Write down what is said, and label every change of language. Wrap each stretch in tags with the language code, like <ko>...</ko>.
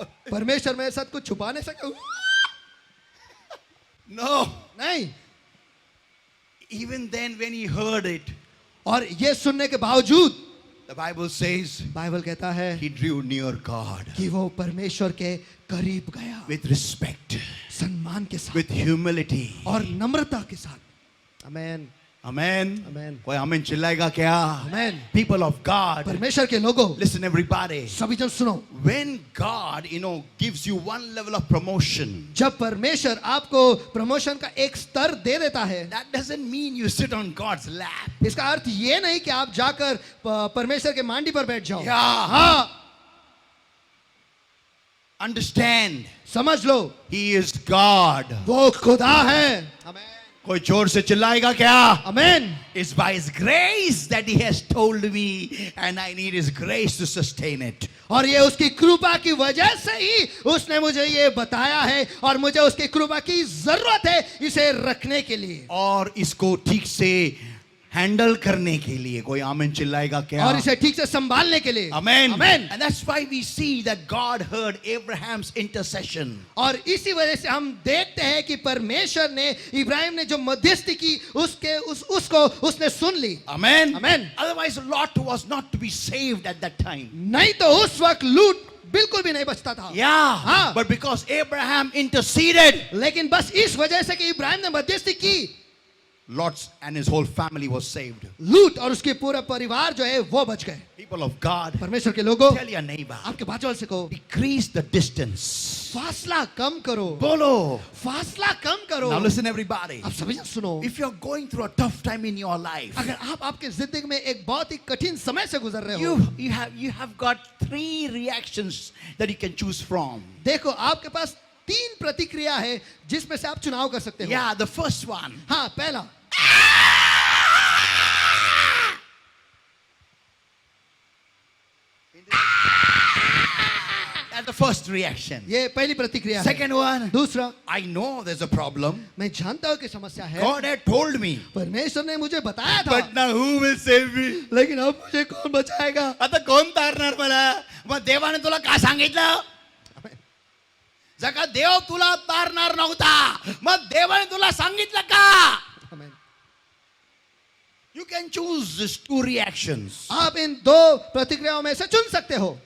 <hi>परमेश्वर मेरे साथ कुछ छुपा नहीं सकता.</hi> <en>No.</en> <hi>नहीं.</hi> <en>Even then when he heard it,</en> <hi>और ये सुनने के बावजूद</hi> <en>the Bible says</en> <hi>बाइबल कहता है</hi> <en>he drew near God</en> <hi>कि वो परमेश्वर के करीब गया</hi> <en>with respect,</en> <hi>सम्मान के साथ</hi> <en>with humility.</en> <hi>और नम्रता के साथ. आमेन</hi> <en>Amen.</en> <hi>आमेन. कोई आमेन चिल्लाएगा क्या? आमेन.</hi> <en>People of God,</en> <hi>परमेश्वर के लोगों,</hi> <en>listen everybody.</en> <hi>सभी जन सुनो.</hi> <en>When God, gives you one level of promotion,</en> <hi>जब परमेश्वर आपको प्रमोशन का एक स्तर दे देता है,</hi> <en>that doesn't mean you sit on God's lap.</en> <hi>इसका अर्थ ये नहीं कि आप जाकर परमेश्वर के मांडी पर बैठ जाओ.</hi> <en>Yeah.</en> <hi>हाँ,</hi> <en>Understand,</en> <hi>समझ लो,</hi> <en>He is God.</en> <hi>वो खुदा है. आमेन. कोई जोर से चिल्लाएगा क्या? आमेन।</hi> <en>It's by His grace that He has told me, and I need His grace to sustain it.</en> <hi>और ये उसकी कृपा की वजह से ही उसने मुझे ये बताया है और मुझे उसकी कृपा की जरूरत है इसे रखने के लिए और इसको ठीक से हैंडल करने के लिए। कोई आमीन चिल्लाएगा क्या? और इसे ठीक से संभालने के लिए।</hi> <en>Amen.</en> <hi>Amen.</hi> <en>And that's why we see that God heard Abraham's intercession.</en> <hi>और इसी वजह से हम देखते हैं कि परमेश्वर ने इब्राहिम ने जो मध्यस्थी की उसको उसने सुन ली।</hi> <en>Amen. Amen. Otherwise, Lot was not to be saved at that time.</en> <hi>नहीं तो उस वक्त लूट बिल्कुल भी नहीं बचता था।</hi> <en>Yeah.</en> <hi>हाँ।</hi> <en>But because Abraham interceded,</en> <hi>लेकिन बस इस वजह से कि इब्राहिम ने मध्यस्थी की,</hi> <en>Lot and his whole family was saved.</en> <hi>लूट और उसके पूरा परिवार जो है वो बच गए।</hi> <en>People of God,</en> <hi>परमेश्वर के लोगों,</hi> <en>tell your neighbor,</en> <hi>आपके बाजू वाले से कहो,</hi> <en>decrease the distance.</en> <hi>फासला कम करो। Bolo. फासला कम करो।</hi> <en>Now listen, everybody.</en> <hi>आप सभी सुनो,</hi> <en>If you're going through a tough time in your life,</en> <hi>अगर आप आपके जिंदगी में एक बहुत ही कठिन समय से गुजर रहे हो,</hi> <en>you have got 3 reactions that you can choose from.</en> <hi>देखो आपके पास 3 प्रतिक्रिया है जिसमें से आप चुनाव कर सकते हो।</hi> <en>Yeah, the first one.</en> <hi>हाँ, पहला,</hi> <en>That's the first reaction.</en> <hi>ये पहली प्रतिक्रिया है।</hi> <en>Second one.</en> <hi>दूसरा,</hi> <en>I know there's a problem.</en> <hi>मैं जानता हूँ कि समस्या है,</hi> <en>God had told me.</en> <hi>परमेश्वर ने मुझे बताया था,</hi> <en>But now who will save me?</en> <hi>लेकिन अब मुझे कौन बचाएगा?</hi> <mr>आता कोण तारणार मला? मग देवाने तुला का सांगितलं? जर का देव तुला तारणार नव्हता, मग देवाने तुला सांगितलं का?</mr> <hi>आमेन।</hi> <en>You can choose these 2 reactions.</en> <hi>आप इन 2 प्रतिक्रियाओं में से चुन सकते हो,</hi>